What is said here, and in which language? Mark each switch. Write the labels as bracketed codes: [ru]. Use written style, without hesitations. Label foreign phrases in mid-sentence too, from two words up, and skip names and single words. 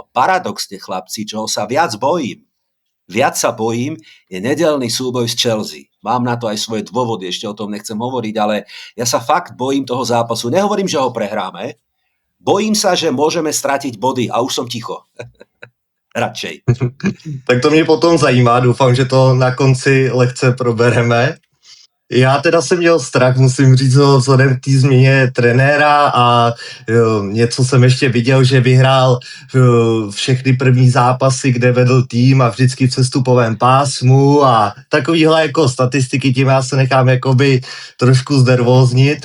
[sk] Paradoxne, chlapci, čoho sa viac sa bojím, je nedeľný súboj s Chelsea. Mám na to aj svoje dôvody, ešte o tom nechcem hovoriť, ale ja sa fakt bojím toho zápasu. Nehovorím, že ho prehráme. Bojím sa, že môžeme stratiť body a už som ticho. Radšej. [cs] Tak to mě potom zajímá, doufám, že to na konci lehce probereme. Já teda jsem měl strach, musím říct, vzhledem k té změně trenéra a něco jsem ještě viděl, že vyhrál všechny první zápasy, kde vedl tým a vždycky v přestupovém pásmu a takovýhle jako statistiky, tím já se nechám jakoby trošku znervóznit.